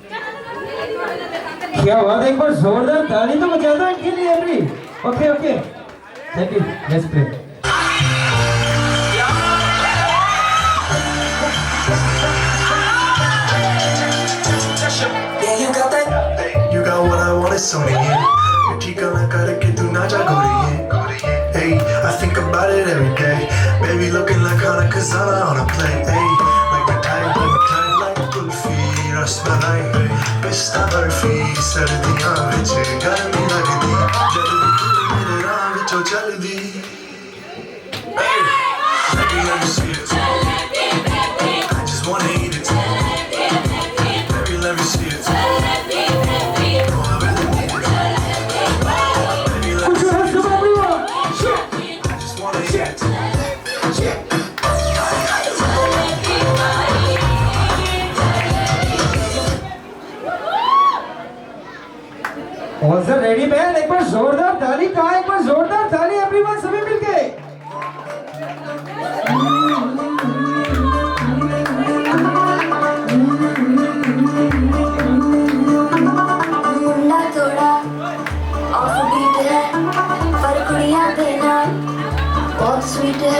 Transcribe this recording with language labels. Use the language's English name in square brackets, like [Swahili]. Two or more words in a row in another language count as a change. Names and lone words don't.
[Hindi] क्या बात है, एक बार जोरदार ताली तो बजा दो इनके लिए एवरी। [English] OK OK, thank you, let's play. You got what I want, it's only you. [Punjabi] ਮਿੱਠੀ ਗੱਲਾਂ ਕਰਕੇ ਤੂੰ ਨਾ ਜਾ ਗੋਰੀਏ. [English] Hey, I think about it every day. Baby looking like Hana Kazana on a plane. Hey, like my like Kulfi, Rasmalai, Pista Barfi, [Punjabi] ਸਰਦੀਆਂ ਵਿਚ ਗਰਮੀ ਲਗਦੀ, ਜਲਦੀ ਤੂੰ ਮੇਰੇ ਰਾਹ ਵਿਚੋਂ ਚਲਦੀ. [English] Hey, baby let me see it. I just wanna eat it. Baby let me see it. Oh, I really need it. Baby let me see it. I just wanna eat it. all sir ready man, [Hindi] एक बार जोरदार ताली, कहा एक बार जोरदार ताली एवरीवन, सभी मिलके। [Punjabi] ਮੁੰਡਾ ਥੋੜ੍ਹਾ [English] off beat [Punjabi] ਹੈ ਪਰ ਕੁੜੀਆਂ ਦੇਣਾ ਬਹੁਤ ਸਵੀਟ ਹੈ।